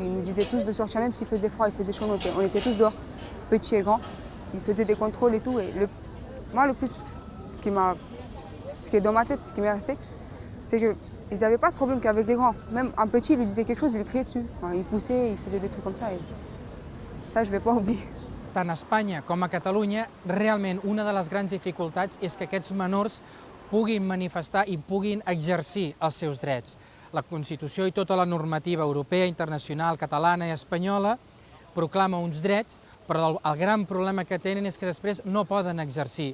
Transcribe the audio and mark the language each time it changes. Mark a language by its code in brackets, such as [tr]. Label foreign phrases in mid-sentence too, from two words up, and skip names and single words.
[fr] Ils nous disaient tous de sortir, même s'il faisait froid, il faisait chaud, on était tous dehors, petits et grands. Ils faisaient des contrôles et tout. Et moi, le plus ce qui est dans ma tête, ce qui m'est resté, c'est qu'ils n'avaient pas de problème qu'avec les grands. Même un petit, il lui disait quelque chose, il lui criait dessus. Enfin, il poussait, il faisait des trucs comme ça. Et ça, je ne vais pas oublier. [ca] Tant a Espanya com a Catalunya, realment una de les grans dificultats és que aquests menors puguin manifestar i puguin exercir els seus drets. La Constitució i tota la normativa europea, internacional, catalana i espanyola proclama uns drets, però el gran problema que tenen és que després no poden exercir.